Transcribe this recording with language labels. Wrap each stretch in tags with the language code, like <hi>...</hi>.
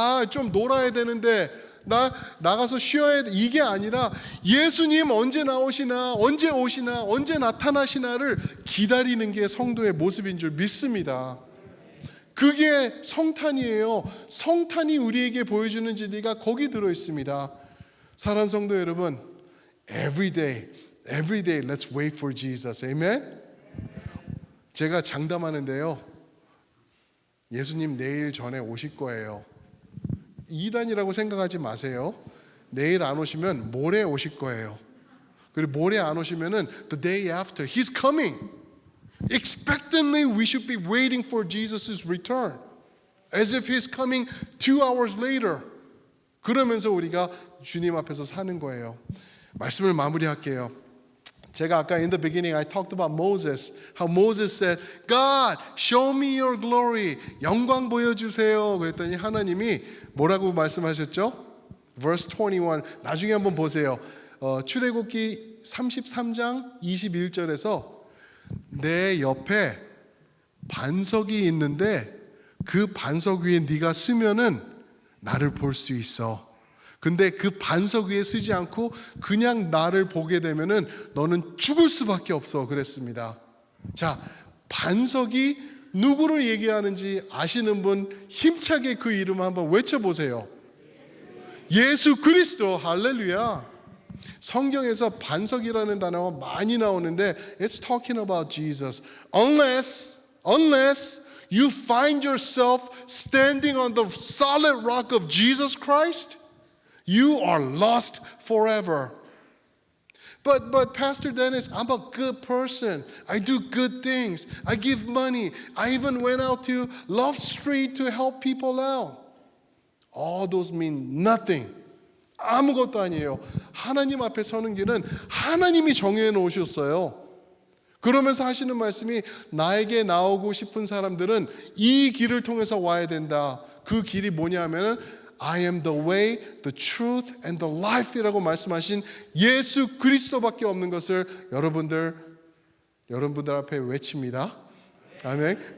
<ko>좀 놀아야 되는데 나가서 쉬어야 돼. 이게 아니라 예수님 언제 나오시나, 언제 오시나, 언제 나타나시나를 기다리는 게 성도의 모습인 줄 믿습니다. 그게 성탄이에요. 성탄이 우리에게 보여주는 진리가 거기 들어 있습니다. 사랑하는 성도 여러분,</ko> <en>every day, let's wait for Jesus. Amen?</en> <ko>제가 장담하는데요. 예수님 내일 전에 오실 거예요. 이단이라고 생각하지 마세요. 내일 안 오시면 모레 오실 거예요. 그리고 모레 안 오시면은</ko> <en>the day after, He's coming. Expectantly, we should be waiting for Jesus' return, as if He's coming 2 hours later.</en> <ko>그러면서 우리가 주님 앞에서 사는 거예요. 말씀을 마무리할게요. 제가 아까</ko> <en>in the beginning I talked about Moses. How Moses said, God, show me your glory.</en> <ko>영광 보여주세요. 그랬더니 하나님이 뭐라고 말씀하셨죠?</ko> <en>Verse 21.</en> <ko>나중에 한번 보세요. 출애굽기 33장 21절에서 내 옆에 반석이 있는데 그 반석 위에 네가 쓰면은 나를 볼 수 있어. 근데 그 반석 위에 쓰지 않고 그냥 나를 보게 되면은 너는 죽을 수밖에 없어 그랬습니다. 자, 반석이 누구를 얘기하는지 아시는 분 힘차게 그 이름 한번 외쳐보세요. 예수 그리스도. 할렐루야. 성경에서 반석이라는 단어가 많이 나오는데</ko> <en>it's talking about Jesus. Unless you find yourself standing on the solid rock of Jesus Christ, you are lost forever. But Pastor Dennis, I'm a good person. I do good things. I give money. I even went out to Love Street to help people out. All those mean nothing.</en> <ko>아무것도 아니에요. 하나님 앞에 서는 길은 하나님이 정해 놓으셨어요. 그러면서 하시는 말씀이 나에게 나오고 싶은 사람들은 이 길을 통해서 와야 된다. 그 길이 뭐냐면은</ko> <en>I am the way, the truth, and the life</en> <ko>이라고 말씀하신 예수 그리스도밖에 없는 것을 여러분들 앞에 외칩니다. 아멘.</ko>